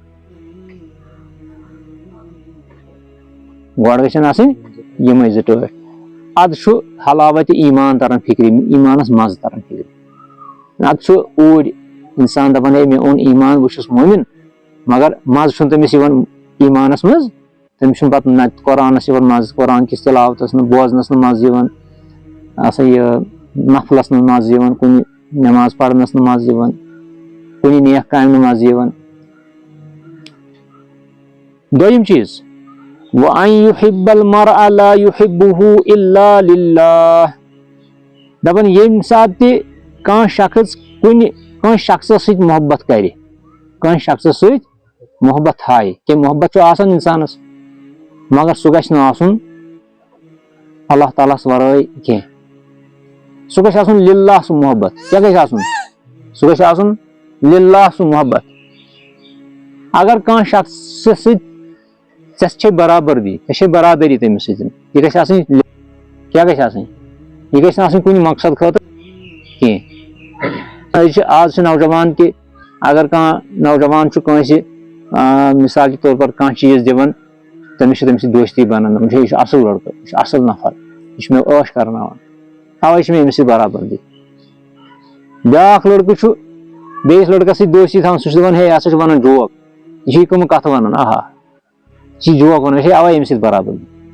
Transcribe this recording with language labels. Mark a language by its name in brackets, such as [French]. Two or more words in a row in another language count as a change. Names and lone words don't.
[Kashmiri] گۄڈٕ گژھن آسٕنۍ یِمے زٕ ٹٲٹھۍ ادٕ چھُ حلاوتِ ایٖمان تران فِکرِ ایٖمانس مزٕ تران فِکرِ ادٕ چھُ اوٗرۍ انسان دپان ہے مےٚ اوٚن ایٖمان بہٕ چھُس مومن مگر مزٕ چھُنہٕ تٔمِس یِوان ایٖمانس منٛز تٔمِس چھُنہٕ پتہٕ نہ قرآنس یِوان مزٕ قرآن کِس تلاوتس نہٕ بوزنس نہٕ مزٕ یِوان ہسا یہِ نفلس نہٕ مزٕ یِوان کُنہِ نٮ۪ماز پرنس نہٕ مزٕ یِوان کُنہِ نیک کامہِ نہٕ مزٕ یِوان دوٚیِم چیٖز [Arabic] وَأَن يُحِبَّ الْمَرْءَ لَا يُحِبُّهُ إِلَّا لِلَّهِ [Kashmiri] دپان ییٚمہِ ساتہٕ تہِ کانٛہہ شخص کٲنٛسہِ شخصس سۭتۍ محبت کرِ کٲنٛسہِ شخصس سۭتۍ محبت تھایہِ کہِ محبت چھُ آسان انسانس مگر سُہ گژھِ نہٕ آسُن اللہ تعالیٰ ہس ورٲے کینٛہہ سُہ گژھِ آسُن للہ سُہ محبت کیٛاہ گژھِ آسُن سُہ گژھِ آسُن للہ سُہ محبت اگر کانٛہہ شخص سۭتۍ ژےٚ چھے برابردی ژےٚ چھے برادری تٔمِس سۭتۍ یہِ گژھِ آسٕنۍ کیٛاہ گژھِ آسٕنۍ یہِ گژھِ نہٕ آسٕنۍ کُنہِ مقصد خٲطرٕ کینٛہہ آز چھِ نوجوان تہِ اگر کانٛہہ نوجوان چھُ کٲنٛسہِ [Urdu] مثال کے طور پر [Kashmiri] کانٛہہ چیٖز دِوان تٔمِس چھِ تٔمِس سۭتۍ دوستی بنان دَپان چھِ یہِ چھُ اَصٕل لڑکہٕ یہِ چھُ اَصٕل نفر یہِ چھُ مےٚ عٲش کرناوان تَوے چھِ مےٚ أمِس سۭتۍ برابردی بیٛاکھ لڑکہٕ چھُ بیٚیِس لڑکس سۭتۍ دوستی تھاوان سُہ چھُ دپان ہے یہِ ہسا چھُ ونان جوک یہِ چھِ کٕمہٕ کتھٕ ونان آہا یہِ چھِ جوک ونان مےٚ چھے اوے أمِس سۭتۍ برابردی